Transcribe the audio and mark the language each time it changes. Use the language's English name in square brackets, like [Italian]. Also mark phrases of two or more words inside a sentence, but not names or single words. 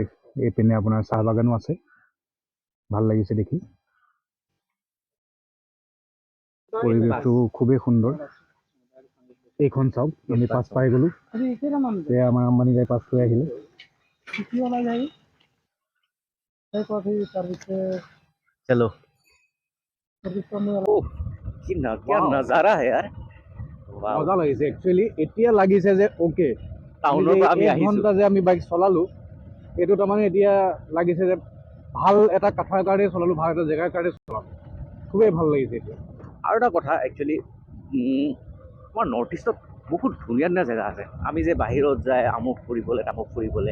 [Assamese] এইপিনে আপোনাৰ চাহ বাগানো আছে, ভাল লাগিছে দেখি। পৰিৱেশটো খুবেই সুন্দৰ। এইখন চাওক, আমি পাছ পাই গ'লো। আমাৰ আম্বানী দাই পাছ কৰি আহিলে। [Hindi] चलो ओह क्या [English] Wow. [Hindi] नजारा है यार वाव [Assamese] মজা লাগিছে একচুৱেলি এতিয়া লাগিছে যে অ'কে টাউনৰ পৰা আমি এক আহিছো ঘণ্টা যে আমি বাইক চলালো এইটো তাৰমানে এতিয়া লাগিছে যে ভাল এটা কথাৰ কাৰণে চলালো ভাল এটা জেগাৰ কাৰণে চলালো খুবেই ভাল লাগিছে এতিয়া আৰু এটা কথা একচুৱেলি আমাৰ নৰ্থ ইষ্টত বহুত ধুনীয়া ধুনীয়া জেগা আছে আমি যে বাহিৰত যায় আমুক ফুৰিবলৈ তামুক ফুৰিবলৈ